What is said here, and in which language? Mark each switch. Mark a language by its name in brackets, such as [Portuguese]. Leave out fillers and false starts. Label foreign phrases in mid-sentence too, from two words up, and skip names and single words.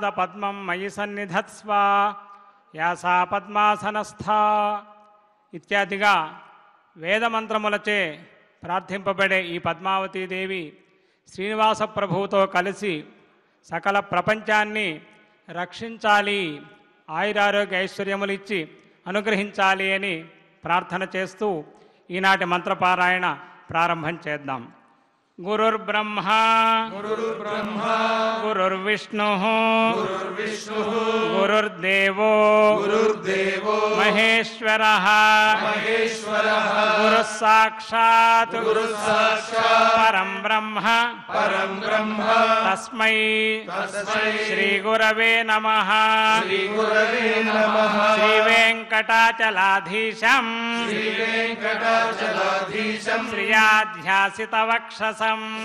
[Sanskrit] पद्मं मयि सन्निधत्स्व यासा पद्मासनस्था [Telugu] ఇత్యాదిగా వేదమంత్రములచే ప్రార్థింపబడే ఈ పద్మావతీదేవి శ్రీనివాస ప్రభువుతో కలిసి సకల ప్రపంచాన్ని రక్షించాలి, ఆయురారోగ్య ఐశ్వర్యములు ఇచ్చి అనుగ్రహించాలి అని ప్రార్థన చేస్తూ ఈనాటి మంత్రపారాయణ ప్రారంభం చేద్దాం. [Sanskrit] गुरुर्ब्रह्म गुरुर्विष्णु गुरुर्देवो महेश्वर महेश्वरः गुरुः साक्षात् परं ब्रह्म तस्मै श्रीगुरवे नमः श्रीवेङ्कटाचलाधीशं श्रियाध्यासितवक्षसं